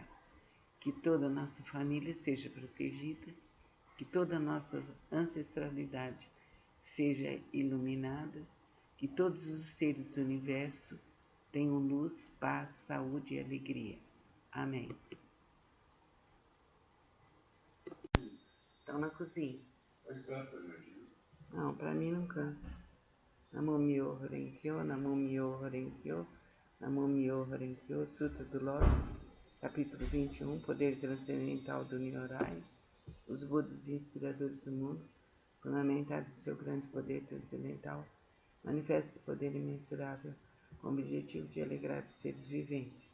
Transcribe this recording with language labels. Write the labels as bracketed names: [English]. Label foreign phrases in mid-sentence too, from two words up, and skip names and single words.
[Portuguese] Que toda a nossa família seja protegida, que toda a nossa ancestralidade seja iluminada, que todos os seres do universo tenham luz, paz, saúde e alegria. Amém. Estão na cozinha. Mas cansa, Gil? Não, para mim não cansa. [Japanese] 南無妙法蓮華経、南無妙法蓮華経、南無妙法蓮華経, [Portuguese] Sutra do Lótus, capítulo 21, Poder Transcendental do Nyorai, os Budas inspiradores do mundo, fundamentados em seu grande poder transcendental, manifesta esse poder imensurável com o objetivo de alegrar os seres viventes.